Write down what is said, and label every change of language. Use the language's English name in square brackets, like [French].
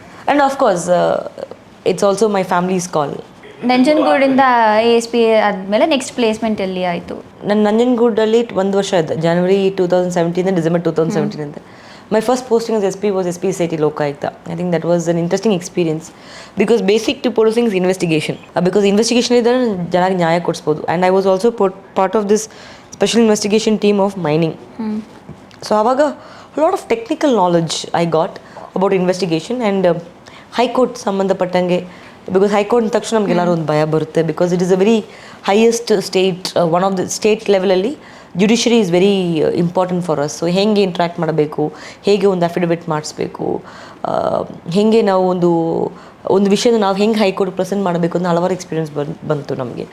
[English] And of course it's also my family's call. [Kannada] ನಂಜನಗೂಡಿಂದ ASP ಆದಮೇಲೆ next placement ಎಲ್ಲಿ ಆಯಿತು? ನಾನು ನಂಜನಗೂಡಲ್ಲಿ 1 ವರ್ಷ ಇದ್ದೆ. [English] January 2017 December 2017 [Kannada] ಅಂತ. [English] My first posting as SP was SP SIT Lokayukta. I think that was an interesting experience because basic to policing is investigation. [Kannada] Because investigation ಇದ್ದರೆ ಜನಕ್ಕೆ ನ್ಯಾಯ ಕೊಡಿಸ್ಬೋದು. [English] And I was also part of this special investigation team of mining. So ಆವಾಗ a lot of technical knowledge I got about investigation and high court [Kannada] ಸಂಬಂಧಪಟ್ಟಂಗೆ. Because high court ಅಂದ ತಕ್ಷಣ ನಮಗೆಲ್ಲರೂ ಒಂದು ಭಯ ಬರುತ್ತೆ. [English] because it is a very highest state, [Kannada] one of the state ಲೆವೆಲಲ್ಲಿ [English] Judiciary is very important for us. [Kannada] So ಹೇಗೆ interact ಮಾಡಬೇಕು, ಹೇಗೆ ಒಂದು ಅಫಿಡವಿಟ್ ಮಾಡಿಸ್ಬೇಕು, ಹೇಗೆ ನಾವು ಒಂದು ವಿಷಯನ ನಾವು ಹೆಂಗೆ ಹೈಕೋರ್ಟ್ ಪ್ರೆಸೆಂಟ್ ಮಾಡಬೇಕು ಅಂತ ಹಲವಾರು ಎಕ್ಸ್ಪೀರಿಯನ್ಸ್ ಬಂತು ನಮಗೆ.